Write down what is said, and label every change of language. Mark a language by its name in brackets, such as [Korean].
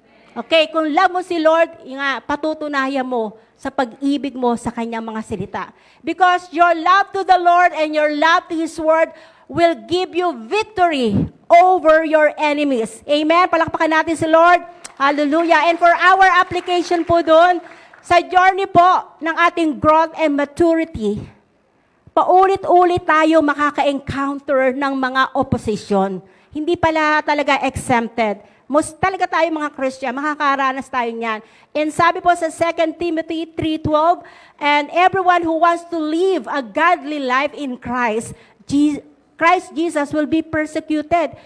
[Filipino] Okay, kung love mo si Lord, patutunayan mo sa pag-ibig mo sa kanyang mga salita. [English] Because your love to the Lord and your love to His Word will give you victory over your enemies. [Filipino] Amen? Palakpakan natin si Lord. Hallelujah. [English] And for our application [Filipino] po doon, sa journey po ng ating [English] growth and maturity, [Filipino] paulit-ulit tayo makaka-encounter ng mga opposition. Hindi pala talaga exempted. Most talaga tayo mga Christian, makakaranas tayo niyan. [English] And sabi po sa 2 Timothy 3:12, and everyone who wants to live a godly life in Christ Jesus will be persecuted.